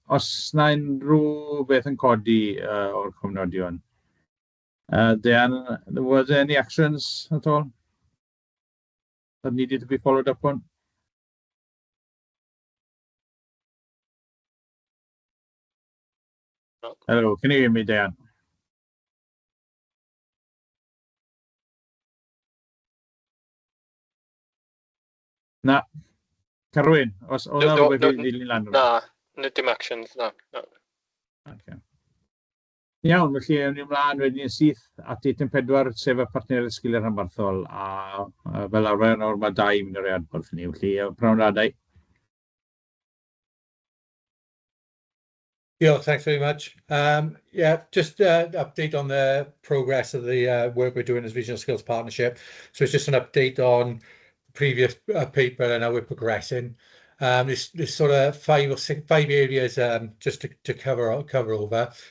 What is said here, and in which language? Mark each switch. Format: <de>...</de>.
<cy>Os na unrhyw beth yn codi o'r cofnodion.</cy> <en>Was there any actions at all that needed to be followed up on? Hello, can you hear me, Dan?</en> <cy>Na. Carwyn, os oedd yna rhywbeth i ddilyn lan? Na, dim actions, na.</cy> <en>Okay.</en> <cy>Iawn, felly yn ymlaen wedyn yn syth at eitem 4, sef y partner sgiliau rhanbarthol, a fel arfer nawr mae 2 mynd o'r adborth ni, felly prawn radau.</cy> <en>Yeah, thanks very much. Yeah, just update on the progress of the work we're doing as Regional Skills Partnership. So it's just an update on the previous paper and how we're progressing. There's sort of five areas just to cover over.</en>